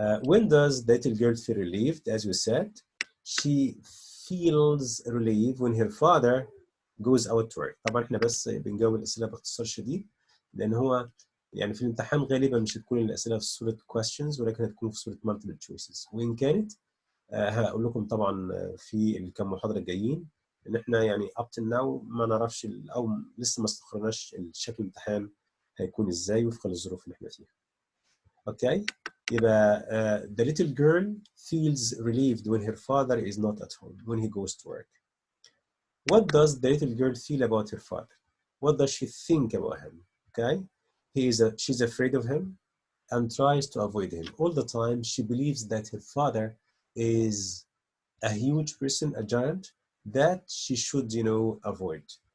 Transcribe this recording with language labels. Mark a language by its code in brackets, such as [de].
[en] When does the little girl feel relieved? As we said, she feels relieved when her father goes out to work. [ar] طبعا احنا بس بنجاوب الأسئلة باختصار شديد لأن هو يعني في الامتحان غالبا مش هتكون الأسئلة في صورة questions ولكن هتكون في صورة multiple choices. وإن كانت هقول لكم طبعا في الكام محاضرة الجايين إن احنا يعني [en] up till now [ar] ما نعرفش أو لسه ما استقرناش الشكل الامتحان هيكون إزاي وفقا للظروف اللي احنا فيها. [en] Okay? يبقى the little girl feels relieved when her father is not at home, when he goes to work. What does the little girl feel about her father? What does she think about him? Okay? She's afraid of him and tries to avoid him. All the time, she believes that her father is a huge person, a giant, that she should, avoid.